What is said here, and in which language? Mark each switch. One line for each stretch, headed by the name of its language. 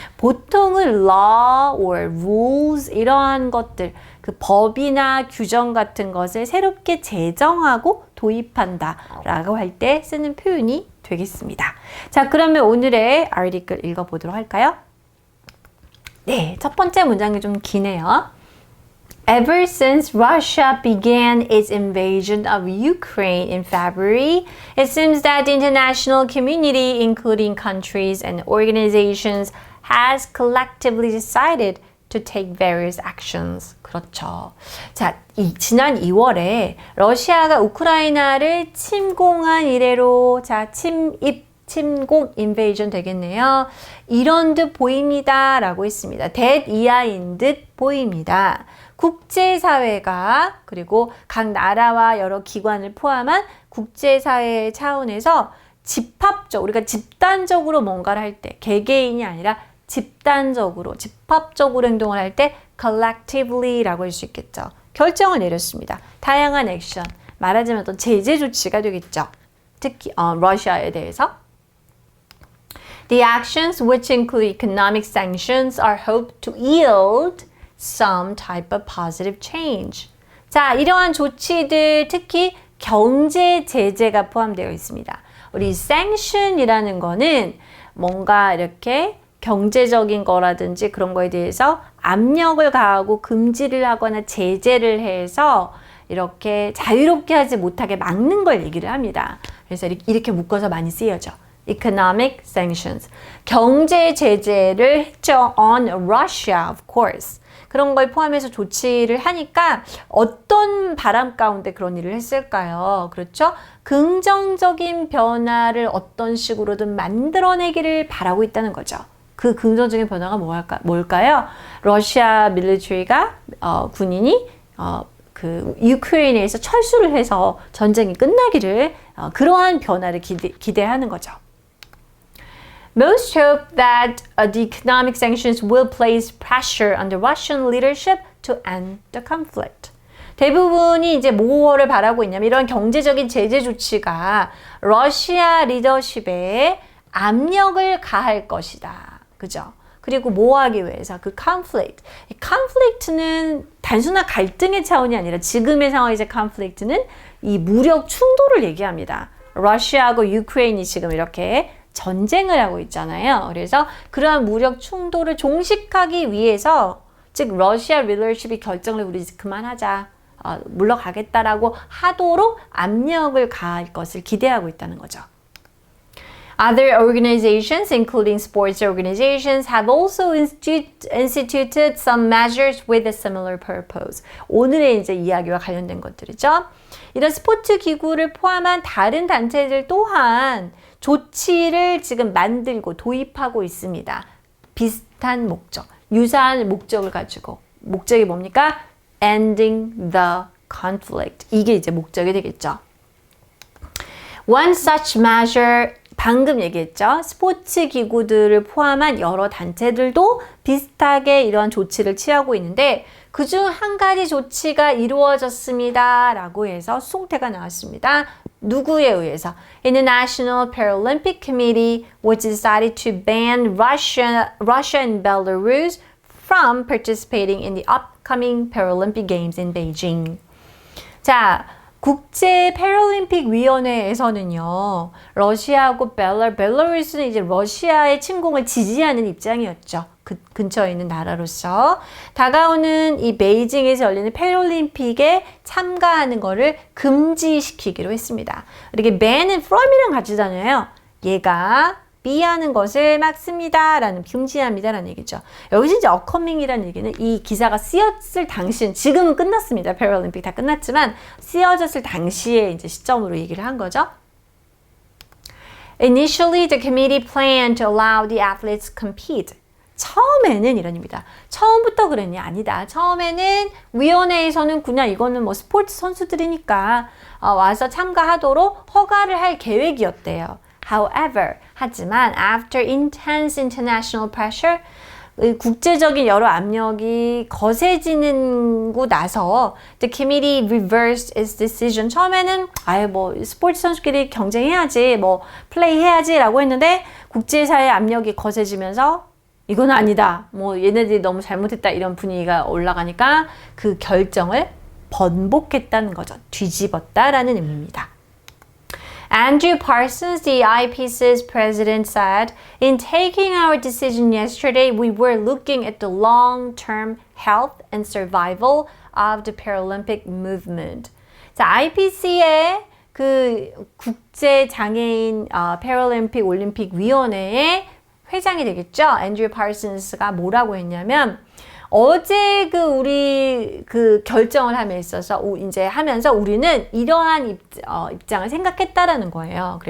Korean: 보통은
English: law or rules
Korean: 이러한 것들, 그 법이나 규정 같은 것을 새롭게 제정하고 도입한다 라고 할 때 쓰는 표현이 되겠습니다. 자, 그러면 오늘의 article 읽어보도록 할까요? 네, 첫 번째 문장이 좀 기네요.
English: Ever since Russia began its invasion of Ukraine in February, it seems that the international community, including countries and organizations, has collectively decided to take various actions.
Korean: 그렇죠. 자, 지난 2월에 러시아가 우크라이나를 침공한 이래로 자, 침공, invasion 되겠네요. 이런 듯 보입니다. 라고 했습니다. that 이하인 듯 보입니다. 국제사회가 그리고 각 나라와 여러 기관을 포함한 국제사회 차원에서 집합적, 우리가 집단적으로 뭔가를 할 때, 개개인이 아니라 집단적으로, 집합적으로 행동을 할 때 collectively 라고 할 수 있겠죠. 결정을 내렸습니다. 다양한 액션, 말하자면 어떤 제재 조치가 되겠죠. 특히 러시아에 대해서.
English: The actions, which include economic sanctions, are hoped to yield some type of positive change.
Korean: 자, 이러한 조치들, 특히 경제 제재가 포함되어 있습니다. 우리 sanction이라는 거는 뭔가 이렇게 경제적인 거라든지 그런 거에 대해서 압력을 가하고 금지를 하거나 제재를 해서 이렇게 자유롭게 하지 못하게 막는 걸 얘기를 합니다. 그래서 이렇게 묶어서 많이 쓰여져.
English: Economic sanctions.
Korean: 경제 제재를 했죠.
English: On Russia, of course.
Korean: 그런 걸 포함해서 조치를 하니까 어떤 바람 가운데 그런 일을 했을까요? 그렇죠? 긍정적인 변화를 어떤 식으로든 만들어내기를 바라고 있다는 거죠. 그 긍정적인 변화가 뭘까요? 러시아 밀리터리가 군인이 그 유크레인에서 철수를 해서 전쟁이 끝나기를 그러한 변화를 기대하는 거죠.
English: Most hope that the economic sanctions will place pressure on the Russian leadership to end the conflict.
Korean: 대부분이 이제 뭐를 바라고 있냐면 이런 경제적인 제재 조치가 러시아 리더십에 압력을 가할 것이다. 그죠? 그리고 뭐 하기 위해서 그 conflict. 이 conflict는 단순한 갈등의 차원이 아니라 지금의 상황에서 conflict는 이 무력 충돌을 얘기합니다. 러시아하고 유크레인이 지금 이렇게 전쟁을 하고 있잖아요. 그래서 그러한 무력 충돌을 종식하기 위해서 즉 러시아 리더십이 결정을 우리 그만하자. 물러가겠다라고 하도록 압력을 가할 것을 기대하고 있다는 거죠.
English: Other organizations, including sports organizations, have also instituted some measures with a similar purpose.
Korean: 오늘의 이제 이야기와 관련된 것들이죠. 이런 스포츠 기구를 포함한 다른 단체들 또한 조치를 지금 만들고 도입하고 있습니다. 비슷한 목적, 유사한 목적을 가지고 목적이 뭡니까?
English: Ending the conflict.
Korean: 이게 이제 목적이 되겠죠.
English: One such measure,
Korean: 방금 얘기했죠. 스포츠 기구들을 포함한 여러 단체들도 비슷하게 이런 조치를 취하고 있는데 그중 한 가지 조치가 이루어졌습니다. 라고 해서 수동태가 나왔습니다. 누구에 의해서?
English: In the National Paralympic Committee, which decided to ban Russia and Belarus from participating in the upcoming Paralympic Games in Beijing.
Korean: 자, 국제 패럴림픽 위원회에서는요, 러시아하고 벨라루스는 이제 러시아의 침공을 지지하는 입장이었죠. 그 근처에 있는 나라로서 다가오는 이 베이징에서 열리는 패럴림픽에 참가하는 거를 금지시키기로 했습니다. 이렇게 ban은 from이랑 같이 다녀요. 얘가 B하는 것을 막습니다. 라는 금지합니다. 라는 얘기죠. 여기서 이제 upcoming이라는 얘기는 이 기사가 쓰였을 당시, 지금은 끝났습니다. 패럴림픽 다 끝났지만 쓰여졌을 당시에 이제 시점으로 얘기를 한 거죠.
English: Initially, the committee planned to allow the athletes compete.
Korean: 처음에는 이런입니다. 처음부터 그랬냐? 아니다. 처음에는 위원회에서는 그냥 이거는 뭐 스포츠 선수들이니까 와서 참가하도록 허가를 할 계획이었대요.
English: However,
Korean: 하지만
English: after intense international pressure,
Korean: 국제적인 여러 압력이 거세지는고 나서
English: the committee reversed its decision.
Korean: 처음에는 뭐 스포츠 선수끼리 경쟁해야지, 뭐 플레이 해야지라고 했는데 국제사회 압력이 거세지면서 이건 아니다. 뭐 얘네들이 너무 잘못했다 이런 분위기가 올라가니까 그 결정을 번복했다는 거죠. 뒤집었다라는 의미입니다.
English: Andrew Parsons, the IPC's president, said, "In taking our decision yesterday, we were looking at the long-term health and survival of the Paralympic movement."
Korean: 자, IPC의 그 국제 장애인 패럴림픽 올림픽 위원회의 회장이 되겠죠. 앤드류 파슨스가 뭐라고 했냐면 어제 우리 결정을 함에 있어서 이제 하면서 우리는 이러한 입장을 생각했다라는 거예요.